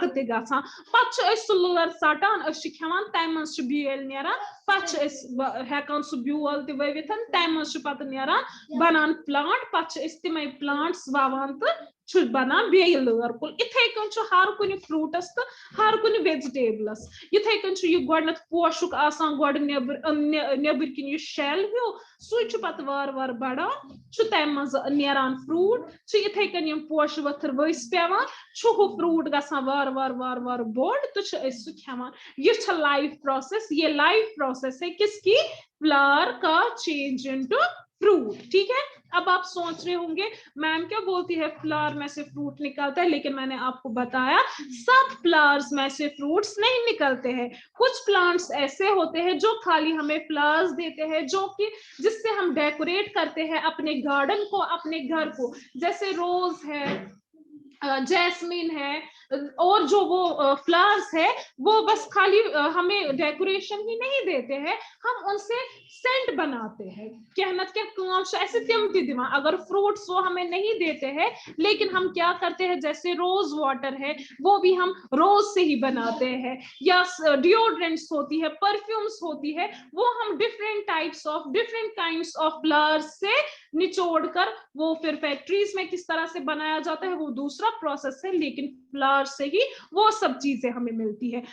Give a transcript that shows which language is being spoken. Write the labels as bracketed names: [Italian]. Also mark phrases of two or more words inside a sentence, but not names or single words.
[Kashmiri] ते गसान पत सु लर सटान खेवान तम मज बेल नेरान पत हेकान सु ब्योल ते वविथ तम मज पत नेरान बनान प्लांट पत तमें प्लांट्स ववान तो बनान बे लर कुल इथे कन हर कुन फ्रूटस तो हर कुन वेजिटेबलस इथे कन यह पोशुक आसान गोड नेबर किन शेल हो सु पत वार वार बढ़ान तम मज नेरान फ्रूट इथे कन पोश वथर वस पेवान हु फ्रूट गसान वार वार वार वार बोड़ तो सु खेवान यह [English] life process [Hindi] ये लाइफ प्रोसेस है किसकी फ्लावर का चेंज इनटू फ्रूट ठीक है। अब आप सोच रहे होंगे मैम क्या बोलती है फ्लावर में से फ्रूट निकलता है लेकिन मैंने आपको बताया सब फ्लावर्स में से फ्रूट्स नहीं निकलते हैं कुछ प्लांट्स ऐसे होते हैं जो खाली हमें फ्लावर्स देते हैं जो कि जिससे हम डेकोरेट करते हैं अपने गार्डन को अपने घर को जैसे रोज है जैस्मिन है और जो वो फ्लावर्स है वो बस खाली हमें डेकोरेशन ही नहीं देते हैं हम उनसे सेंट बनाते हैं कहना [Kashmiri] क्या काम ऐसे तिम दिमा [Hindi] अगर फ्रूट्स वो हमें नहीं देते हैं लेकिन हम क्या करते हैं जैसे रोज वाटर है वो भी हम रोज से ही बनाते हैं या डिओड्रेंट्स होती है परफ्यूम्स होती है वो हम [English] different types of different kinds of flowers [Hindi] से निचोड़ कर वो फिर फैक्ट्रीज में किस तरह से बनाया जाता है वो दूसरा प्रोसेस है लेकिन फ्लावर से ही वो सब चीजें हमें मिलती है।